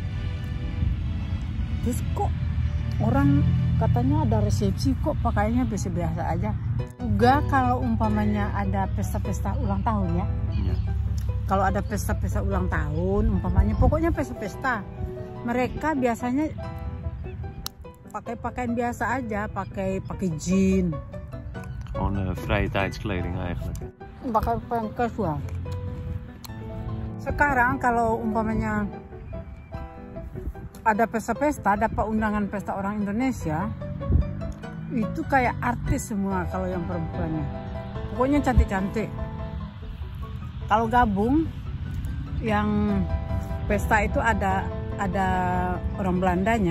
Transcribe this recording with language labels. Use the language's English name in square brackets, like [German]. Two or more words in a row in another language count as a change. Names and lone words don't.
[Indonesian] Terus kok orang katanya ada resepsi, kok pakaiannya biasa-biasa aja. Juga kalau umpamanya ada pesta-pesta ulang tahun ya. Kalau ada pesta-pesta ulang tahun, umpamanya, pokoknya pesta-pesta, mereka biasanya pakai pakaian biasa aja, pakai jean. [Dutch] Gewoon vrije tijdskleding eigenlijk. [Indonesian] Pakai pakaian casual. Sekarang kalau umpamanya ada pesta-pesta, dapat undangan pesta orang Indonesia, itu kayak artis semua kalau yang perempuannya. Pokoknya cantik-cantik. Kalau gabung yang pesta itu ada orang Belandanya.